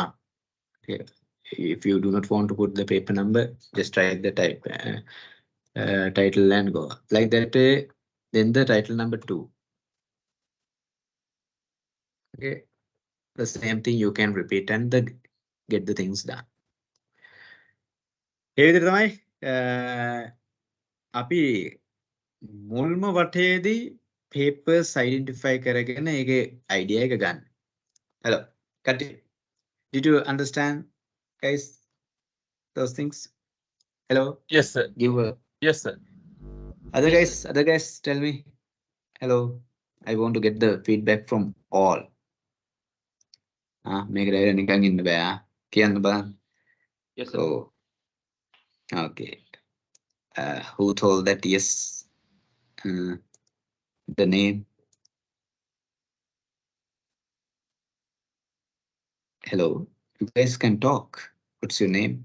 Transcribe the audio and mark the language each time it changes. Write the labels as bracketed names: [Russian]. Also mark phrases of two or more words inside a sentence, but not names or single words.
[English] Okay, if you do not want to put the paper number, just write the title and go like that. Then the title number two. Okay, the same thing you can repeat and get the things done. [Sinhala] ඒ විදිහට තමයි අපි මුල්ම වටේදී [English] papers identify [Sinhala] කරගෙන ඒකේ idea එක ගන්න. [English] Hello, continue. Did you understand, guys, those things? Hello, Yes, sir. give a Yes, sir. other guys, tell me. Hello. I want to get the feedback from all. [Sinhala] මේකට නිකන් ඉන්න බෑ. කියන්න බලන්න. [English] Yes, sir. Oh, okay. Who told that yes? The name. Hello. You guys can talk. What's your name?